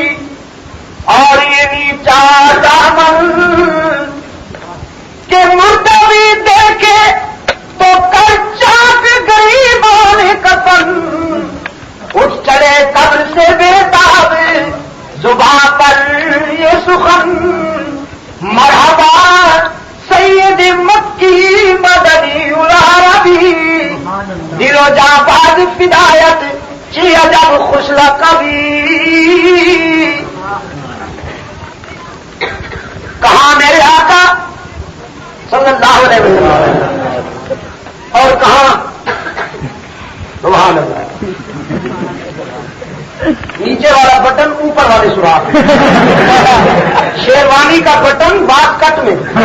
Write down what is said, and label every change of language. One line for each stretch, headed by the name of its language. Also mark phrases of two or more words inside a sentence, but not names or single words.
Urdu: اور یہ نیچا دامن کہ مردوی دیکھے تو کر چاک غریبان کفن، اٹھ چلے قبر سے بےتاب زباں پر یہ سخن،
Arabic: مرحبا سید مکی مدنی العربی،
Persian: دل و جاں باز فدایت چی عجب خوش لقبی۔
Urdu: کہاں میرے آقا
Arabic: صلی اللہ علیہ وسلم
Urdu: اور کہاں
Arabic: سبحان اللہ،
Urdu: نیچے والا بٹن اوپر والے سوراخ، شیروانی کا بٹن باسکٹ میں۔